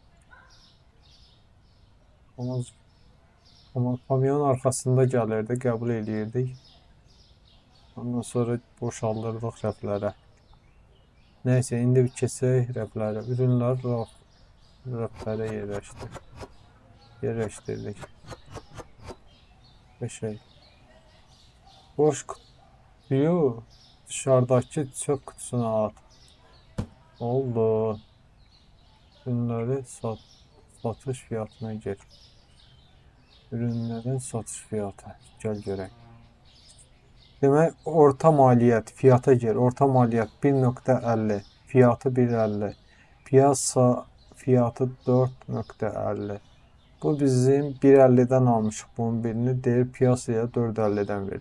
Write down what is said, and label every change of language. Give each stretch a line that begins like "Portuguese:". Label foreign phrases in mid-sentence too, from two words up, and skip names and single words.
Azerbaijani: Amma kamyon arxasında gəlirdi, qəbul edirdik. Ondan sonra boşaldırdıq rəflərə. Nəysə, indi keçək rəflərə. Ürünlər rəflərə yerləşdirdik. Beşək.
Turkish: Boş kutuyu dışarıdakı çöp kutusuna at.
Azerbaijani: Oldu.
Turkish: Ürünləri satış fiyatına gir. Ürünlərin satış fiyatı.
Azerbaijani: Gəl görək. Demək, orta maliyyət
Turkish: fiyata gir.
Azerbaijani: Orta maliyyət 1.50. Fiyatı 1.50.
Turkish: Piyasa fiyatı 4.50.
Azerbaijani: Bu bizim 1.50-dən almışıq bunun birini. Deyir piyasaya 4.50-dən ver.